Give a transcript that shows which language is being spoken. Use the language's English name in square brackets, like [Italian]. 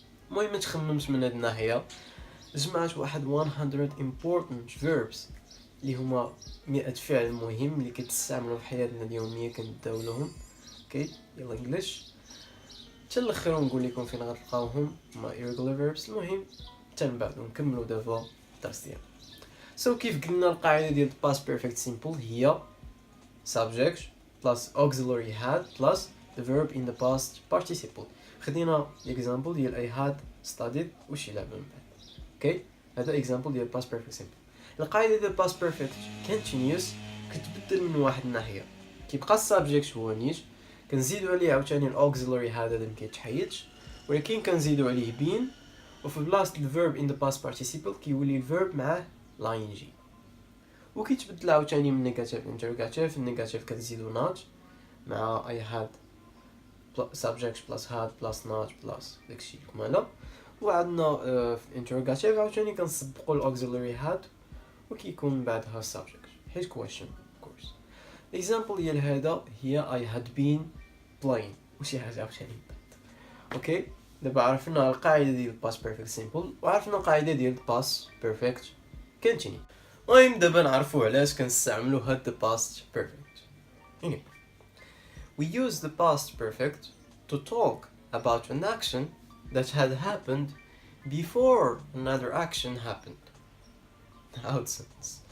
[Arabic] المهم ما تخممش من هاد الناحيه. جمعت واحد [English] 100 important verbs [Arabic] اللي هما 100 فعل مهم اللي كتستعملوا في حياتنا اليوميه كنداولوهم. اوكي يلا انجلش حتى الاخر نقول لكم فين غتلقاوهم ما [English] irregular verbs. [Arabic] المهم حتى من بعد ونكملوا دابا الدرس ديالنا. سو كيف قلنا القاعده ديال [English] past perfect simple [Arabic] هي [English] subject plus auxiliary had plus the verb in the past participle. [Arabic] خدينا example ديال [English] I had studied [Arabic] وشي لعبه من بعد. اوكي هذا example ديال [English] past perfect simple. [Arabic] القاعده ديال past perfect continuous كتبدل من واحد الناحيه، كيبقى السابجيكت هو نيت، كنزيدوا عليه عاوتاني الاوكسيلري هذا اللي مكيتحيدش، ولكن كنزيدوا عليه بين، وفي بلاصه [English] الفيرب in the past participle [Arabic] كيولي الفيرب معاه لاين جي، وكيتبدل عاوتاني من نيجاتيف انتروغاتيف. النيجاتيف كنزيدوا نات مع اي هاد [English] subject plus had plus not plus [Arabic] داكشي الكماله، وعندنا في الانتروغاتيف عاوتاني كنسبقوا الاوكسيلري هاد وكيكون بعدها subject حيت [English] question of course. [Arabic] example ديال هذا هي [English] I had been playing [Arabic] وشي حاجه عاوتاني من بعد. اوكي دابا عرفنا القاعده ديال [English] past perfect simple [Arabic] وعرفنا القاعده ديال [English] past perfect continue. [Arabic] المهم دابا نعرفوا علاش كنستعملوا هاد [English] the past perfect. anyway we use the past perfect to talk about an action that had happened before another action happened. How it sounds.